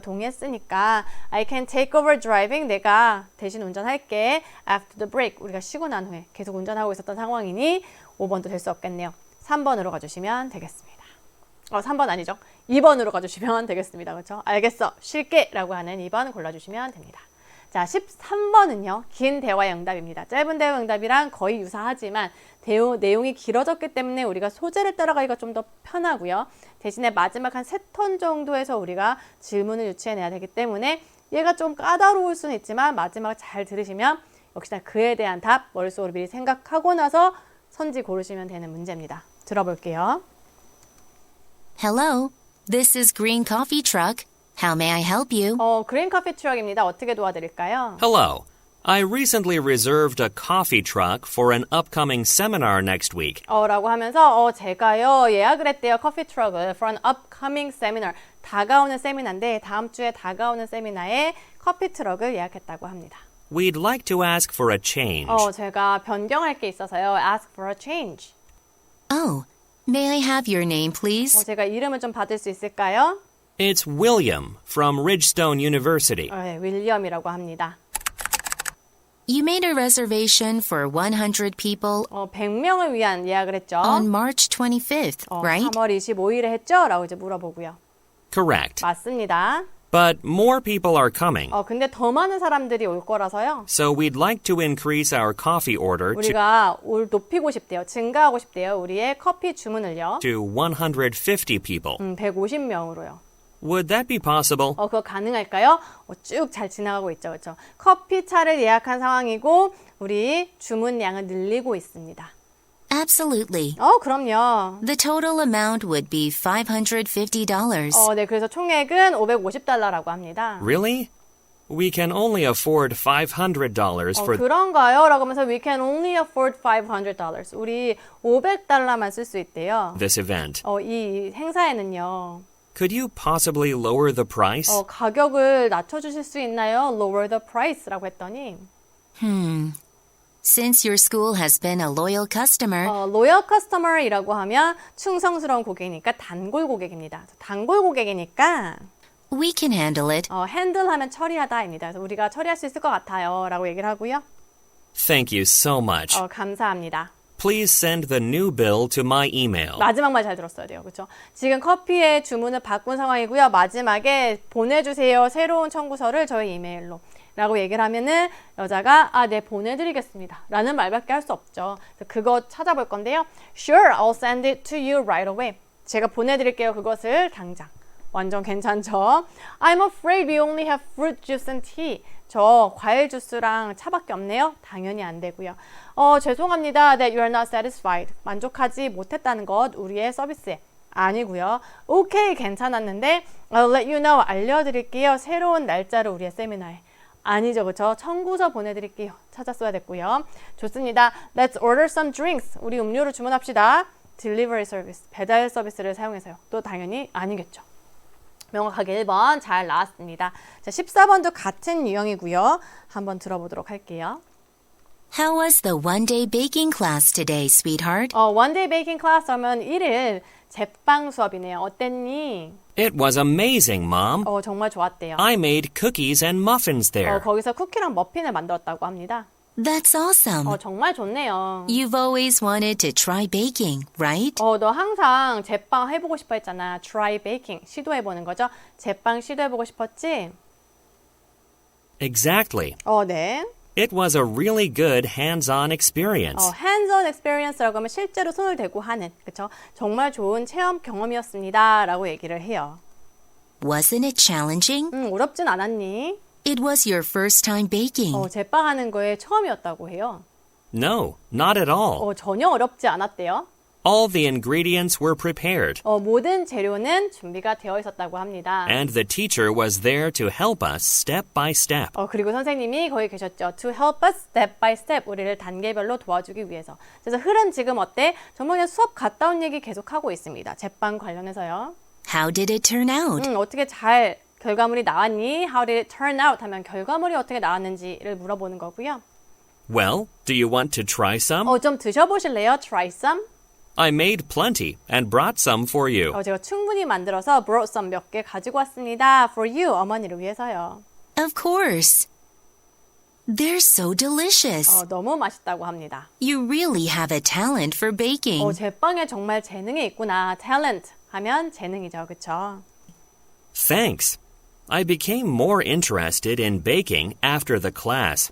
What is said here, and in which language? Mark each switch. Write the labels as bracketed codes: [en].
[ko] 동의했으니까 [en] I can take over driving. [ko] 내가 대신 운전할게. [en] After the break. [ko] 우리가 쉬고 난 후에 계속 운전하고 있었던 상황이니 5번도 될 수 없겠네요. 3번으로 가주시면 되겠습니다. 3번 아니죠. 2번으로 가주시면 되겠습니다. [en] 그렇죠? [ko] 알겠어. 쉴게 라고 하는 2번 골라주시면 됩니다. 자, 13번은요. 긴 대화의 응답입니다. 짧은 대화의 응답이랑 거의 유사하지만 내용이 길어졌기 때문에 우리가 소재를 따라가기가 좀 더 편하고요. 대신에 마지막 한 3턴 정도에서 우리가 질문을 유치해내야 되기 때문에 얘가 좀 까다로울 수는 있지만 마지막 잘 들으시면 역시나 그에 대한 답 머릿속으로 미리 생각하고 나서 선지 고르시면 되는 문제입니다. 들어볼게요. [en] Hello, this is Green Coffee Truck. How may I help you? [ko] 그린 커피 트럭입니다. 어떻게 도와드릴까요? [en] Hello. I recently reserved a coffee truck for an upcoming seminar next week. [ko] 라고 하면서 제가요 예약을 했대요. 커피 트럭을 [en] for an upcoming seminar. [ko] 다가오는 세미나인데 다음 주에 다가오는 세미나에 커피 트럭을 예약했다고 합니다. [en] We'd like to ask for a change. [ko] 제가 변경할 게 있어서요. [en] ask for a change. Oh, may I have your name, please? [ko] 제가 이름을 좀 받을 수 있을까요? [en] It's William from Ridgestone University. [ko] 네, 윌리엄이라고 합니다. [en] You made a reservation for 100 people [ko] 100명을 위한 예약을 했죠. [en] on March 25th, right? [ko] 3월 25일에 했죠? 라고 이제 물어보고요. [en] Correct. [ko] 맞습니다. [en] But more people are coming. [ko] 근데 더 많은 사람들이 올 거라서요. [en] So we'd like to increase our coffee order [ko] 우리가 높이고 싶대요. 증가하고 싶대요. 우리의 커피 주문을요. [en] to 150 people. [ko] 150명으로요. [en] Would that be possible? [ko] 그거 가능할까요? 쭉 잘 지나가고 있죠. 그렇죠? 커피차를 예약한 상황이고 우리 주문량을 늘리고 있습니다. [en] Absolutely. [ko] 그럼요. [en] The total amount would be $550. [ko] 네, 그래서 총액은 $550라고 합니다. [en] Really? We can only afford $500 for [ko] 그런가요? [en] 라고 하면서 we can only afford $500. [ko] 우리 $500만 쓸 수 있대요. [en] this event. [ko] 이 행사에는요. [en] Could you possibly lower the price? [ko] 가격을 낮춰주실 수 있나요? [en] Lower the price [ko] 라고 했더니 [en] Since your school has been a loyal customer, loyal customer [ko] 이라고 하면 충성스러운 고객이니까 단골 고객입니다. 단골 고객이니까 [en] we can handle it. [ko] handle하면 처리하다입니다. 그래서 우리가 처리할 수 있을 것 같아요. 라고 얘기를 하고요. [en] Thank you so much. [ko] 감사합니다. [en] Please send the new bill to my email. [ko] 마지막 말 잘 들었어야 돼요. 그렇죠? 지금 커피의 주문을 바꾼 상황이고요. 마지막에 보내주세요. 새로운 청구서를 저희 이메일로. 라고 얘기를 하면은 여자가 네 보내드리겠습니다. 라는 말밖에 할 수 없죠. 그거 찾아볼 건데요. [en] Sure, I'll send it to you right away. [ko] 제가 보내드릴게요. 그것을 당장. 완전 괜찮죠? [en] I'm afraid we only have fruit juice and tea. [ko] 저 과일 주스랑 차밖에 없네요. 당연히 안 되고요. 죄송합니다. [en] That you are not satisfied. [ko] 만족하지 못했다는 것 우리의 서비스에. 아니고요. 오케이 괜찮았는데 [en] I'll let you know. [ko] 알려드릴게요. 새로운 날짜를 우리의 세미나에. 아니죠. 그렇죠? 청구서 보내드릴게요. 찾았어야 됐고요. 좋습니다. [en] Let's order some drinks. [ko] 우리 음료를 주문합시다. [en] Delivery service. [ko] 배달 서비스를 사용해서요. 또 당연히 아니겠죠. 명확하게 1번 잘 나왔습니다. 자, 14번도 같은 유형이고요. 한번 들어보도록 할게요. [en] How was the one-day baking class today, sweetheart? [ko] One day baking class 하면 1일 제빵 수업이네요. 어땠니? [en] It was amazing, Mom. [ko] 정말 좋았대요. [en] I made cookies and muffins there. [ko] 거기서 쿠키랑 머핀을 만들었다고 합니다. [en] That's awesome. [ko] 정말 좋네요. [en] You've always wanted to try baking, right? [ko] 너 항상 제빵 해보고 싶어 했잖아. [en] Try baking. [ko] 시도해보는 거죠. 제빵 시도해보고 싶었지? [en] Exactly. [ko] 네. [en] It was a really good hands-on experience. hands-on experience [ko] 라고 하면 실제로 손을 대고 하는, 그렇죠? 정말 좋은 체험 경험이었습니다. 라고 얘기를 해요. [en] Wasn't it challenging? [ko] 어렵진 않았니? [en] It was your first time baking. [ko] 제빵하는 거에 처음이었다고 해요. [en] No, not at all. [ko] 전혀 어렵지 않았대요. [en] All the ingredients were prepared, [ko] 모든 재료는 준비가 되어 있었다고 합니다. [en] and the teacher was there to help us step by step. [ko] 그리고 선생님이 거기 계셨죠. [en] To help us step by step. [ko] 우리를 단계별로 도와주기 위해서. 그래서 흐름 지금 어때? 정말 그냥 수업 갔다 온 얘기 계속하고 있습니다. 제빵 관련해서요. [en] How did it turn out? [ko] 어떻게 잘 결과물이 나왔니? [en] How did it turn out? [ko] 하면 결과물이 어떻게 나왔는지를 물어보는 거고요. [en] Well, do you want to try some? [ko] 좀 드셔보실래요? [en] Try some? I made plenty and brought some for you. [ko] 제가 충분히 만들어서 [en] brought some [ko] 몇 개 가지고 왔습니다. [en] For you, [ko] 어머니를 위해서요. [en] Of course. They're so delicious. [ko] 너무 맛있다고 합니다. [en] You really have a talent for baking. [ko] 제빵에 정말 재능이 있구나. Talent 하면 재능이죠. 그렇죠? [en] Thanks. I became more interested in baking after the class.